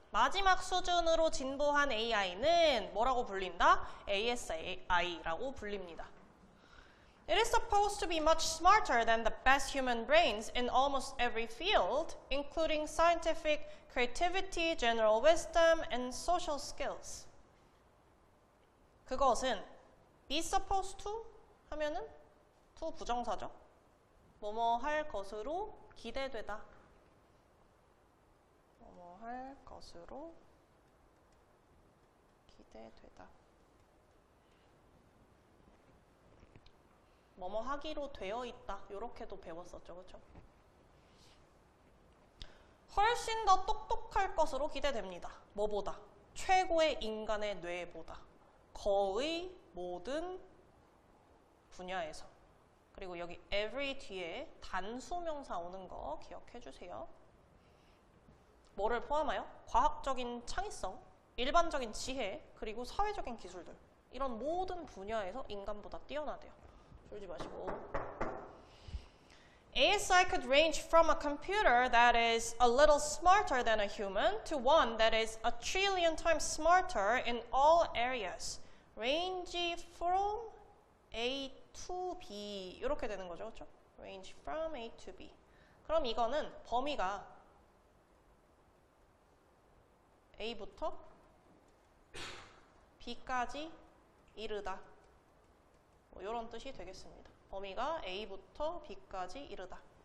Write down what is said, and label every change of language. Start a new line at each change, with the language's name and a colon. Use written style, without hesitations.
Korean: 마지막 수준으로 진보한 AI는 뭐라고 불린다? ASI라고 불립니다.
English: It is supposed to be much smarter than the best human brains in almost every field, including scientific, creativity, general wisdom, and social skills.
Korean: 그것은 be supposed to 하면은 to 부정사죠. 뭐뭐 할 것으로 기대되다. 뭐뭐 할 것으로 기대되다. 뭐뭐 하기로 되어 있다. 이렇게도 배웠었죠. 그렇죠? 훨씬 더 똑똑할 것으로 기대됩니다. 뭐보다? 최고의 인간의 뇌보다. 거의 모든 분야에서. 그리고 여기 every 뒤에 단수명사 오는 거 기억해 주세요. 뭐를 포함하여? 과학적인 창의성, 일반적인 지혜, 그리고 사회적인 기술들. 이런 모든 분야에서 인간보다 뛰어나대요. 졸지 마시고.
English: ASI could range from a computer that is a little smarter than a human to one that is a trillion times smarter in all areas. Range from A to B
Korean: 이렇게 되는 거죠, 그렇죠?
English: Range from A to B.
Korean: 그럼 이거는 범위가 A부터 B까지 이르다. 뭐 이런 뜻이 되겠습니다. 범위가 A부터 B까지 이르다.